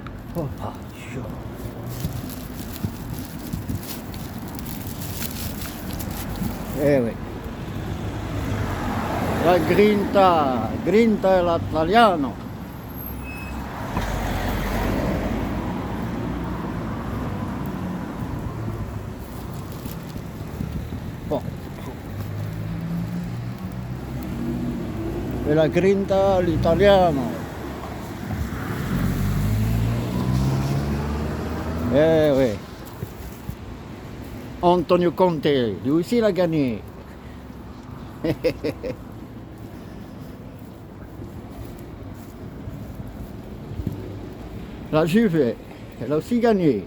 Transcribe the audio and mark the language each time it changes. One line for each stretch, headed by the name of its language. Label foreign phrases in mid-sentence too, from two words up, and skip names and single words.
French: Oh, ah, chaud. Eh oui.
Italian: La grinta è l'italiano. Oh. E la grinta l'italiano.
French: Eh oui. Antonio Conte, lui aussi l'a gagné. La Juve, elle a aussi gagné.